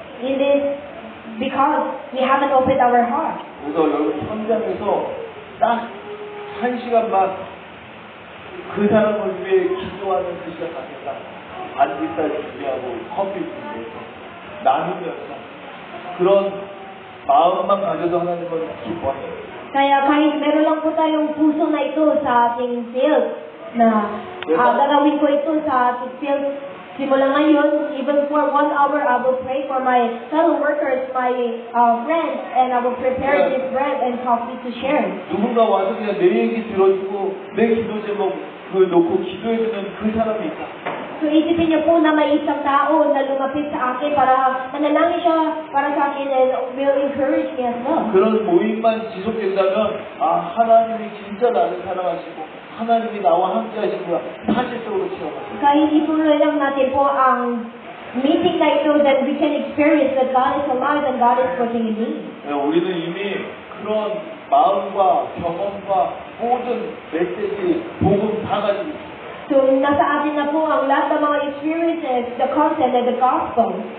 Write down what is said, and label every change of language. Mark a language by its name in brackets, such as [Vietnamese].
[English] It is because we haven't opened our heart. [Korean] 그래서 여러분 현장에서 딱 1시간만 그 사람을 위해 기도하는 그 시간 갖겠다. 반지살 준비하고 커피 준비해서 나누면서 그런 마음만 가져도 하나님은 기뻐하셔요. [Filipino] Kaya kahit meron lang po tayong puso na ito sa ating field, na gagawin ko ito sa ating field, simula ngayon, [English] even for 1 hour, I will pray for my fellow workers, my friends, and I will prepare this bread and coffee to share. [Korean] 누군가 와서 그냥 내 얘기 들어주고 내 기도 제목 놓고 기도해주는 그 사람이 있다. [Filipino] So isipin niyo po na may isang tao na lumapit sa akin para manalangin siya para sa akin [English] and will encourage me as well. [Korean] 그런 모임만 지속된다면 하나님이 진짜 나를 사랑하시고 하나님이 나와 함께 하시구나 사실적으로 체험합니다. [Filipino] Kahit ituloy lang natin po ang meeting na ito, [English] that we can experience that God is alive and God is working in me. [Korean] 우리는 이미 그런 마음과 경험과 모든 메시지, 복음 다 가지고 있습니다. [Filipino] So nasa atin na po ang lahat ng mga experiences, [English] the content and the gospel.